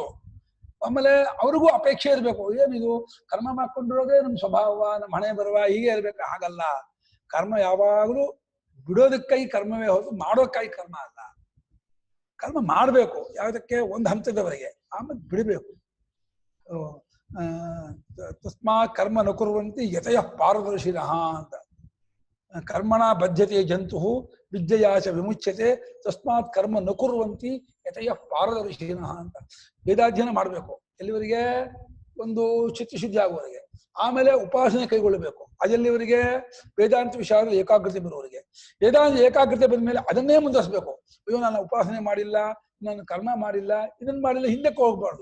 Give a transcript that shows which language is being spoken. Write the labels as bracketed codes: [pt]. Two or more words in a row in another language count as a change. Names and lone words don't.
[kn] ಆಮೇಲೆ ಅವ್ರಿಗೂ ಅಪೇಕ್ಷೆ ಇರಬೇಕು, ಏನಿದು ಕರ್ಮ ಮಾಡ್ಕೊಂಡಿರೋದೇ ನಮ್ಮ ಸ್ವಭಾವ, ನಮ್ಮ ಹಣೆ ಬರುವ ಹೀಗೆ ಇರ್ಬೇಕು. ಹಾಗಲ್ಲ. ಕರ್ಮ ಯಾವಾಗಲೂ ಬಿಡೋದಕ್ಕಾಗಿ ಕರ್ಮವೇ ಹೊರತು ಮಾಡೋಕ್ಕಾಗಿ ಕರ್ಮ ಅಲ್ಲ. ಕರ್ಮ ಮಾಡಬೇಕು ಯಾವುದಕ್ಕೆ, ಒಂದು ಹಂತದವರೆಗೆ, ಆಮೇಲೆ ಬಿಡಬೇಕು. [sa] ತಸ್ಮಾತ್ ಕರ್ಮ ನ ಕುರ್ವಂತಿ ಯತಯಃ ಪಾರದರ್ಶಿನಃ ಅಂತ. ಕರ್ಮಣ ಬದ್ಧತೆ ಜಂತು ವಿದ್ಯೆಯಾಚ ವಿಮುಚ್ಯತೆ ತಸ್ಮಾತ್ ಕರ್ಮ ನ ಕುರ್ವಂತಿ ಯತಯಃ ಪಾರದರ್ಶಿನಃ ಅಂತ. [kn] ವೇದಾಧ್ಯಯನ ಮಾಡಬೇಕು ಎಲ್ಲಿವರೆಗೆ, ಒಂದು ಚಿತ್ತಶುದ್ಧಿ ಆಗುವವರೆಗೆ. ಆಮೇಲೆ ಉಪಾಸನೆ ಕೈಗೊಳ್ಳಬೇಕು, ಅದೆಲ್ಲಿವರೆಗೆ, ವೇದಾಂತ ವಿಷಯದ ಏಕಾಗ್ರತೆ ಬರುವವರೆಗೆ. ವೇದಾಂತ ಏಕಾಗ್ರತೆ ಬಂದ ಮೇಲೆ ಅದನ್ನೇ ಮುಂದುವರಿಸಬೇಕು. ಅಯ್ಯೋ ನಾನು ಉಪಾಸನೆ ಮಾಡಿಲ್ಲ, ನಾನು ಕರ್ಮ ಮಾಡಿಲ್ಲ, ಇದನ್ನ ಮಾಡಿಲ್ಲ, ಹಿಂದಕ್ಕೆ ಹೋಗ್ಬಾರ್ದು.